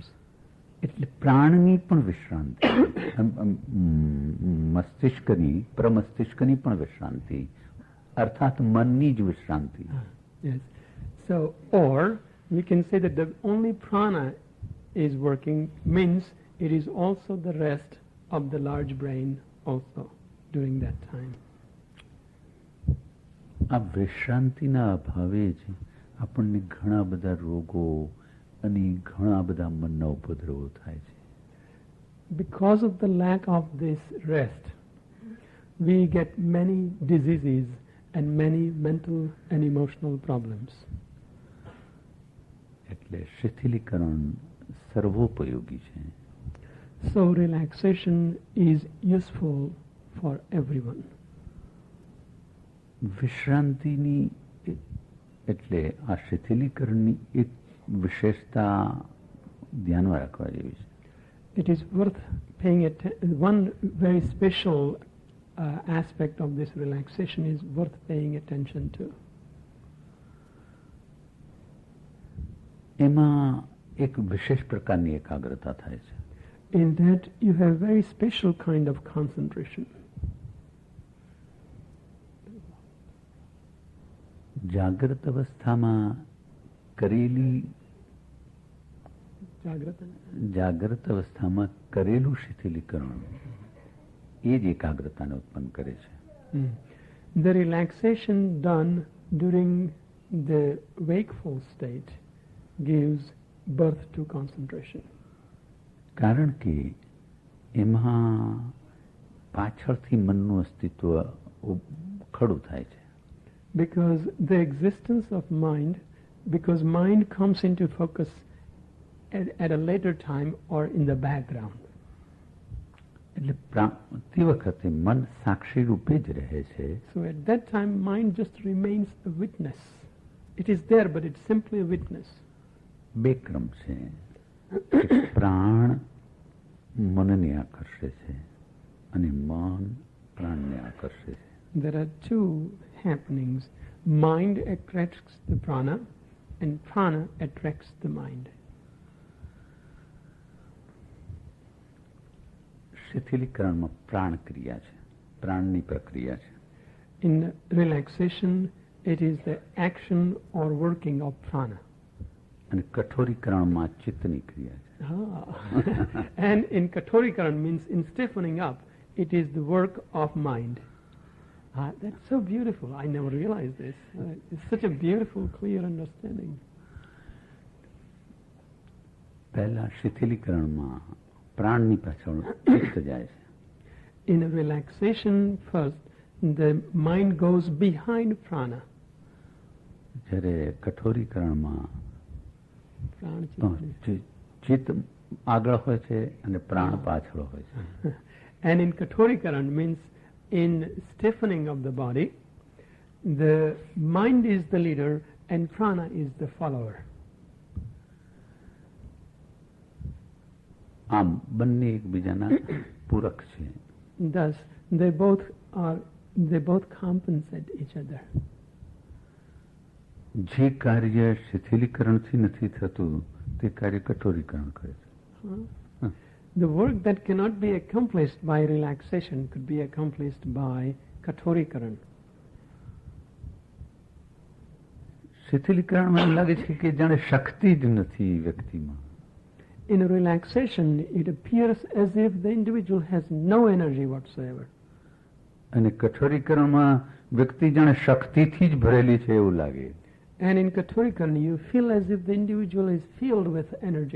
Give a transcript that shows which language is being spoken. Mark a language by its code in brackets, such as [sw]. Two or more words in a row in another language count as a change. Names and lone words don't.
[gu] એટલે પ્રાણની પણ વિશ્રાંતિ, મસ્તિષ્કની પ્રમસ્તિષ્કની પણ વિશ્રાંતિ, અર્થાત મનની જ વિશ્રાંતિ. [en] Yes. So, or we can say that the only prana is working means it is also the rest of the large brain also during that time. [gu] આ વિશ્રાંતિના અભાવે જ આપણને ઘણા બધા રોગો અને ઘણા બધા મનના ઉપદ્રવો થાય છે. [en] Because of the lack of this rest, we get many diseases and many mental and emotional problems. [gu] એટલે શિથિલીકરણ સર્વોપયોગી છે. [en] So relaxation is useful for everyone. [gu] વિશ્રાંતિની એટલે આ શિથિલીકરણની એક વિશેષતા ધ્યાનમાં રાખવા જેવી છે. [en] It is worth paying one very special aspect of this relaxation is worth paying attention to. [gu] એમાં એક વિશેષ પ્રકારની એકાગ્રતા થાય છે. [en] In that you have very special kind of concentration. [gu] જાગ્રત અવસ્થામાં કરેલી જાગ્રત અવસ્થામાં કરેલું શિથિલીકરણ એ જ એકાગ્રતાને ઉત્પન્ન કરે છે. [en] The relaxation done during the wakeful state gives birth to concentration. [gu] કારણ કે એમાં પાછળથી મનનું અસ્તિત્વ ખડું થાય છે. [en] Because the existence of mind, because mind comes into focus at a later time or in the background. [gu] એટલે તે વખતે મન સાક્ષી રૂપે જ રહે છે. [en] So at that time mind just remains a witness. It is there but it's simply a witness. [gu] બે ક્રમ છે. પ્રાણ મનને આકર્ષે છે અને મન પ્રાણને આકર્ષે છે. [en] There are two happenings. Mind attracts the prana and prana attracts the mind. [gu] શિથિલીકરણમાં પ્રાણ ક્રિયા છે, પ્રાણની પ્રક્રિયા છે. [en] In relaxation it is the action or working of prana. [gu] અને કઠોરીકરણમાં ચિત્તની ક્રિયા છે. [en] And in Katori Karan means in stiffening up, it is the work of mind. That's so beautiful. I never realized this. It's such a beautiful, clear understanding. [gu] પહેલા શિથિલીકરણમાં પ્રાણની પાછળ ચિત્ત જાય છે. [en] In a relaxation first, the mind goes behind prana. [gu] જ્યારે કઠોરીકરણમાં Prana ચિત્ત આગળ હોય છે અને પ્રાણ પાછળ હોય છે. [en] And in Katori Karan means in stiffening of the body, the mind is the leader and prana is the follower. [gu] આમ બંને એકબીજાના પૂરક છે. [en] Thus they both compensate each other. [gu] જે કાર્ય શિથિલીકરણથી નથી થતું તે કાર્ય કઠોરીકરણ કરે છે. [en] The work that cannot be accomplished by relaxation could be accomplished by Katori Karan. [gu] શિથિલીકરણમાં એમ લાગે છે કે જાણે શક્તિ જ નથી વ્યક્તિમાં. [en] In relaxation, it appears as if the individual has no energy whatsoever. [gu] અને કઠોરીકરણમાં વ્યક્તિ જાણે શક્તિથી જ ભરેલી છે એવું લાગે. [en] And in Katori Karan, you feel as if the individual is filled with energy.